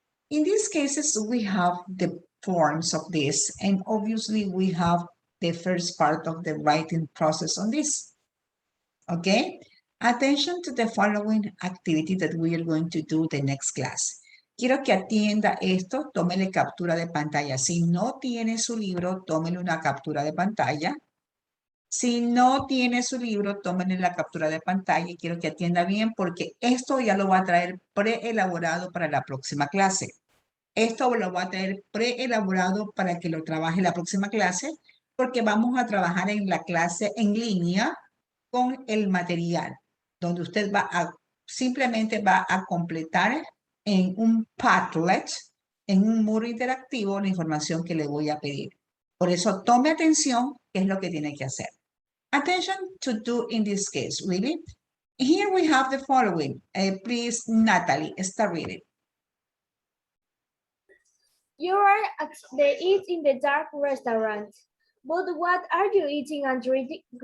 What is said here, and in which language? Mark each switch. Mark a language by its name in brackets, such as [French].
[English] In these cases, we have the forms of this, and obviously we have the first part of the writing process on this. Okay? Attention to the following activity that we are going to do the next class. [Spanish] Quiero que atienda esto, tómele captura de pantalla. Si no tiene su libro, tómele una captura de pantalla. Si no tiene su libro, tómenle la captura de pantalla y quiero que atienda bien porque esto ya lo va a traer preelaborado para la próxima clase. Esto lo va a traer preelaborado para que lo trabaje la próxima clase porque vamos a trabajar en la clase en línea con el material, donde usted simplemente va a completar en un Padlet, en un muro interactivo, la información que le voy a pedir. Por eso tome atención, qué es lo que tiene que hacer. [English] Attention to do in this case, really. Here we have the following. Please, Natalie, start reading. You are at the Eat in the Dark restaurant. But what are you eating and drinking?